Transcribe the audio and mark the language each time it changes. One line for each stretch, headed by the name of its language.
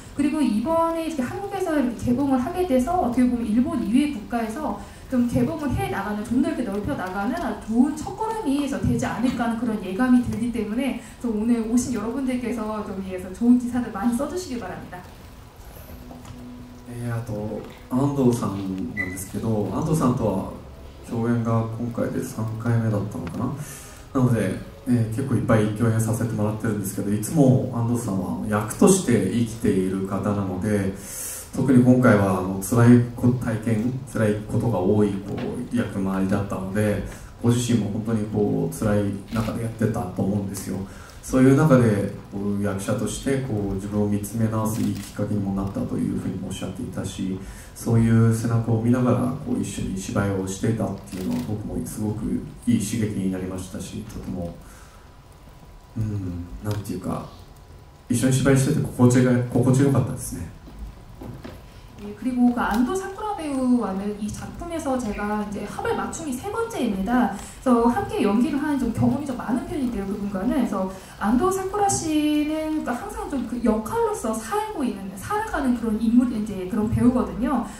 Korean: 그리고 이번에 이렇게 한국에서 이렇게 개봉을 하게 돼서 어떻게 보면 일본 이외의 국가에서 좀 개봉을 해 나가는, 좀 더 이렇게 넓혀 나가는 아주 좋은 첫걸음이 되지 않을까 하는 그런 예감이 들기 때문에 오늘 오신 여러분들께서 좀 위해서 좋은 기사들 많이 써주시기 바랍니다.
Japanese: あと安藤さんなんですけど、安藤さんとは共演が今回で3回目だったのかな。なので、結構いっぱい共演させてもらってるんですけど、いつも安藤さんは役として生きている方なので、特に今回は辛い辛いことが多い役回りだったので、ご自身も本当に辛い中でやってたと思うんですよ。そういう中で役者として自分を見つめ直すいいきっかけにもなったというふうにおっしゃっていたし、そういう背中を見ながらこう一緒に芝居をしていたっていうのは僕もすごくいい刺激になりましたし、とてもなんていうか一緒に芝居してて心地よかったですね。
Korean: 그리고 그 안도 사쿠라 배우와는 이 작품에서 제가 이제 합을 맞춤이 3번째입니다. 그래서 함께 연기를 하는 좀 경험이 좀 많은 편인데요, 그분과는. 그래서 안도 사쿠라 씨는 항상 좀 그 역할로서 살아가는 그런 인물, 이제 그런 배우거든요.